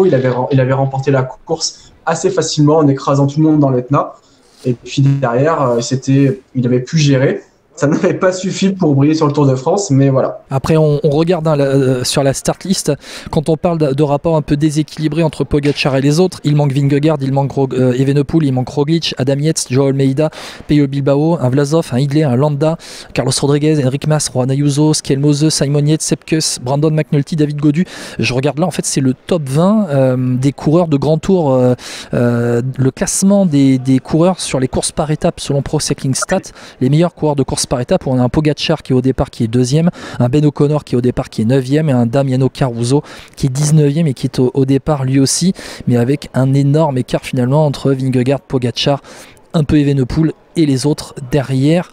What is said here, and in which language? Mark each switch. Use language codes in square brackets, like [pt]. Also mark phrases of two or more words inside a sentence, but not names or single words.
[fr] Il avait remporté la course assez facilement en écrasant tout le monde dans l'Etna. Et puis derrière, il avait pu gérer. ça n'avait pas suffi pour briller sur le Tour de France, mais voilà. Après, on regarde sur la start list, quand on parle de rapport un peu déséquilibré entre Pogacar et les autres, il manque Vingegaard, il manque Evenepoel, il manque Roglic, Adam Yates, Joao Almeida, Pello Bilbao, un Vlasov, un Hindley, un Landa, Carlos Rodriguez, Enric Mas, Juan Ayuso, Skel Mose, Simon Yates, Sepp Kuss, Brandon McNulty, David Gaudu. Je regarde là, en fait, c'est le top 20 des coureurs de Grand Tour, le classement des coureurs sur les courses par étapes selon Pro Cycling Stats, les meilleurs coureurs de courses par étapes. On a un Pogacar qui est au départ qui est 2e, un Ben O'Connor qui est au départ qui est 9e et un Damiano Caruso qui est 19e et qui est au départ lui aussi, mais avec un énorme écart finalement entre Vingegaard, Pogacar, un peu Evenepoel et les autres derrière.